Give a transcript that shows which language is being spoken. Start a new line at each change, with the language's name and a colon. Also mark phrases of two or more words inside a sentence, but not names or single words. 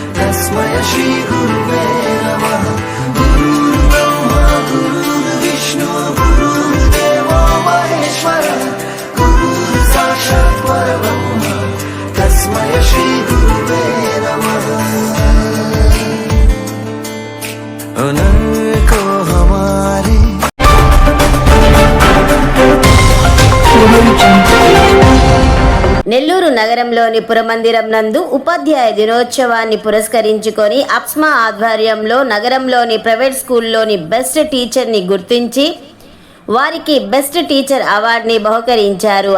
Sanskrit: तस्मै श्री गुरुवे नमः। गुरुर्ब्रह्मा गुरुर्विष्णु गुरुर्देवो महेश्वर गुरुः साक्षात् परब्रह्म तस्मै श्री गुरुवे नमः।
Hindi: उनको हमारे
Telugu: నెల్లూరు నగరంలోని పురమందిరం నందు ఉపాధ్యాయ దినోత్సవాన్ని పురస్కరించుకొని అప్స్మా ఆధ్వర్యంలో నగరంలోని
English: private school best teacher
Telugu: గుర్తించి వారికి
English: best teacher award
Telugu: బహుకరించారు.